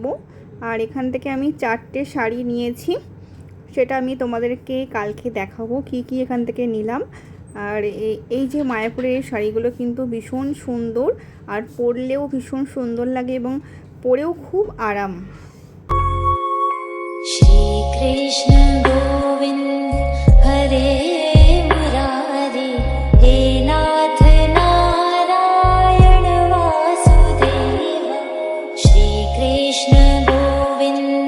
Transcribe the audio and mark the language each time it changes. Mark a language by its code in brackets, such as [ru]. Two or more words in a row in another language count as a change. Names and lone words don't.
[bn] আর এখান থেকে আমি 4টে শাড়ি নিয়েছি, সেটা আমি তোমাদেরকে কালকে দেখাবো কি কি এখান থেকে নিলাম। আর এই যে মায়াপুরের এই শাড়িগুলো কিন্তু ভীষণ সুন্দর, আর পরলেও ভীষণ সুন্দর লাগে এবং পরেও খুব আরাম। [sa] श्री कृष्ण गोविंद हरे मुरारी, हे नाथ नारायण वासुदेव। श्री कृष्ण गोविंद